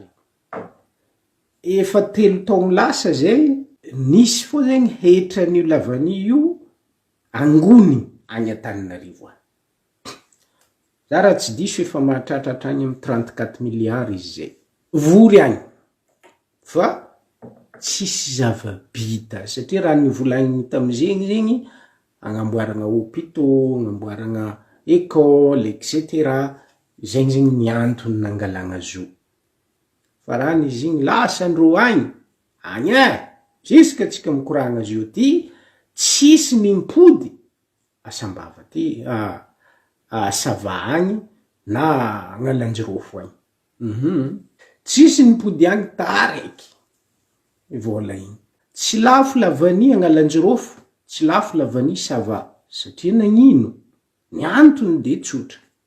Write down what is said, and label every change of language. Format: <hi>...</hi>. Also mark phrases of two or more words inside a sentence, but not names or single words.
<mg>efa 3 taogno lasa zay nisy fo zegny hetran'io lavany io angony agny Antananarivo za raha tsy diso efa mahatratratra agny amin'ny 34 milliards izy zay vory agny fa tsisy zava-bita satria raha nivolagny tam'zegny zegny agnamboaragna hôpitaux, agnamboaragna école etc. zegny zegny ny antony nangalagna zo fa raha nizy igny lasa andro agny jiska tsika mikoragna azy io ty tsisy nimpody asambava ty sava agny na agnalanjirofo agny tsisy nimpody agny tareky vola igny tsy lafo lavany agnalanjirofo tsy lafo lavany sava satria nagnino ny antony de tsotra</mg>